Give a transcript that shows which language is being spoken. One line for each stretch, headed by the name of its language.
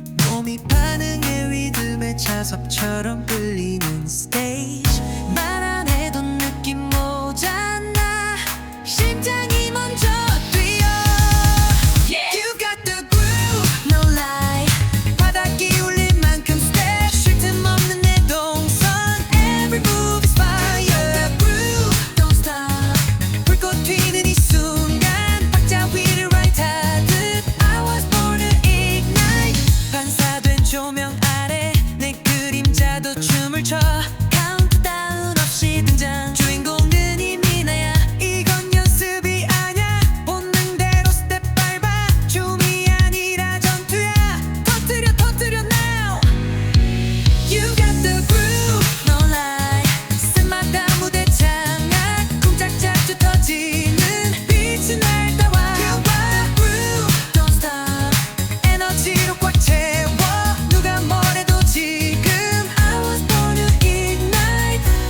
Korean: 몸이 반응해 리듬에 자석처럼 끌리는 스테이지. 말 안 해도 느낌 오잖아. 심장이 먼저 뛰어.
English: You got the groove, no lie.
Korean: 바닥이 울릴 만큼 step. 쉴 틈 없는 내 동선.
English: Every move is fire. You got the groove, don't stop.
Korean: 불꽃 튀는 이 순간 박자 위를 right 하듯
English: I was born to ignite.
Korean: 반사된 조명 아래 내 그림자도 춤을 춰. 카운트다운 없이 등장. 주인공은 이미 나야. 이건 연습이 아냐. 본능대로 스텝 밟아. 춤이 아니라 전투야. 터뜨려 터뜨려 now.
English: You got the groove, no lie.
Korean: 스마다 무대 장악. 쿵짝짝짝 터지는 빛이 날 따와.
English: You got the groove, don't stop.
Korean: 에너지로 꽉 채워. 누가 뭐래도 지금
English: I was born to ignite.